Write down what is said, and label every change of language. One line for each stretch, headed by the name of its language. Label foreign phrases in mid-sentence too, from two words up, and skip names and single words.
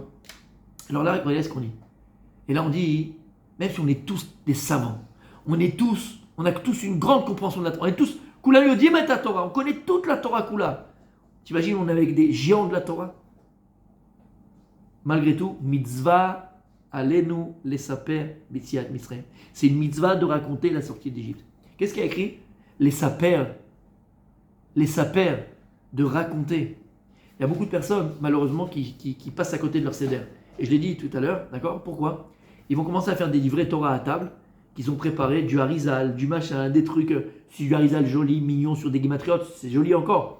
French: Alors là, regardez ce qu'on dit. Et là, on dit, même si on est tous des savants, on a tous une grande compréhension de la Torah, on est tous,
Hebrew: כולה יודעים
French: et la Torah, on connaît toute la Torah Kula. T'imagines, on est avec des géants de la Torah. Malgré tout,
Hebrew: מצוה, עלינו לספר ביציאת מצרים.
French: C'est une mitzvah de raconter la sortie d'Égypte. Qu'est-ce qu'il y a écrit? Les saper, de raconter. Il y a beaucoup de personnes, malheureusement, qui passent à côté de leur seder. Et je l'ai dit tout à l'heure, d'accord? Pourquoi? Ils vont commencer à faire des livrets Torah à table, qu'ils ont préparés, du harizal, du machin, des trucs, si du harizal joli, mignon, sur des guimatriotes, c'est joli encore.